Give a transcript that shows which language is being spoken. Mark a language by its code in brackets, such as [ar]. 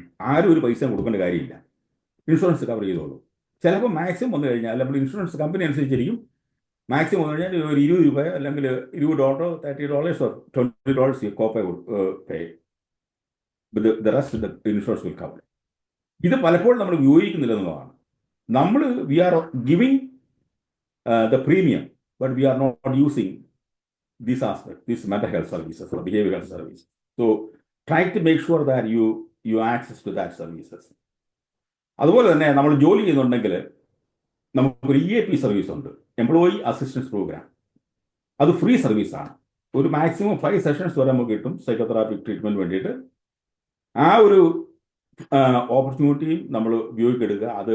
[ml] ആരും ഒരു പൈസ കൊടുക്കേണ്ട കാര്യമില്ല, ഇൻഷുറൻസ് കവർ ചെയ്തോളൂ. ചിലപ്പോൾ മാക്സിമം വന്നു കഴിഞ്ഞാൽ നമ്മൾ ഇൻഷുറൻസ് കമ്പനി അനുസരിച്ചിരിക്കും. മാക്സിമം വന്നു കഴിഞ്ഞാൽ ഒരു $20 അല്ലെങ്കിൽ $20, $30, $20 കോപ്പേ പേ. [en] The rest the insurance will cover. [ml] ഇത് പലപ്പോഴും നമ്മൾ ഉപയോഗിക്കുന്നില്ല എന്നുള്ളതാണ്. [en] we are giving the premium, but we are not using this aspect, this mental health services or behavioral health service. So try to make sure that you access to that services. [ml] അതുപോലെ തന്നെ നമ്മൾ ജോലി ചെയ്യുന്നുണ്ടെങ്കിൽ നമുക്കൊരു EAP service ഉണ്ട്, employee assistance programme. അത് free സർവീസാണ്. ഒരു മാക്സിമം 5 സെഷൻസ് വരെ നമുക്ക് കിട്ടും സൈക്കോതെറാപ്പി ട്രീറ്റ്മെൻറ്റ് വേണ്ടിയിട്ട്. ആ ഒരു ഓപ്പർച്യൂണിറ്റിയും നമ്മൾ ഉപയോഗിച്ചെടുക്കുക.